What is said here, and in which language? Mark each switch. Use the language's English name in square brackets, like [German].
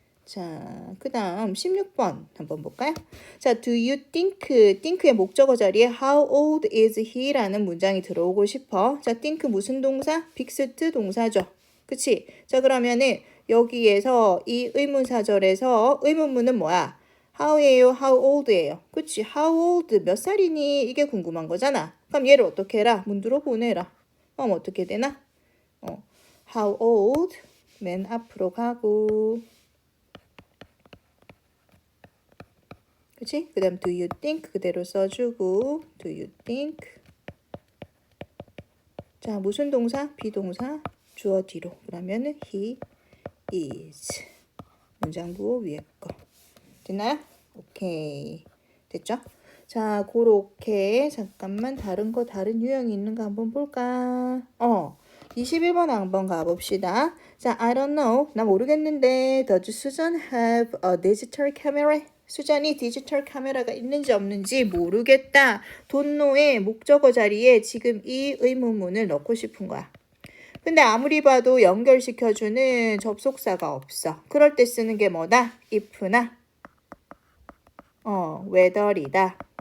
[Korean] 자, 그 다음 16번 한번 볼까요? [English] 자, do you think의 [Korean] 목적어 자리에 [English] how old is he? [Korean] 라는 문장이 들어오고 싶어. 자, think 무슨 동사? 빅스트 동사죠. 그치? 자, 그러면은 여기에서 이 의문사절에서 의문문은 뭐야? how예요? how old예요? 그치? [English] how old [Korean] 몇 살이니? 이게 궁금한 거잖아. 그럼 얘를 어떻게 해라? 문두로 보내라. 그럼 어떻게 되나? how old 맨 앞으로 가고 그치? 그 다음 [English] do you think [Korean] 그대로 써주고 do you think 자, 무슨 동사? 비동사 주어 뒤로 그러면은 he is 문장부호 위에 거 됐나요? 오케이 됐죠? 자, 그렇게 잠깐만 다른 유형이 있는가 한번 볼까? 21번 한번 가봅시다. 자, [English] I don't know. [Korean] 나 모르겠는데 [English] Does Susan have a digital camera? [Korean] 수잔이 디지털 카메라가 있는지 없는지 모르겠다. don't know의 목적어 자리에 지금 이 의문문을 넣고 싶은 거야. 근데 아무리 봐도 연결시켜주는 접속사가 없어. 그럴 때 쓰는 게 뭐다? if나 whether이다.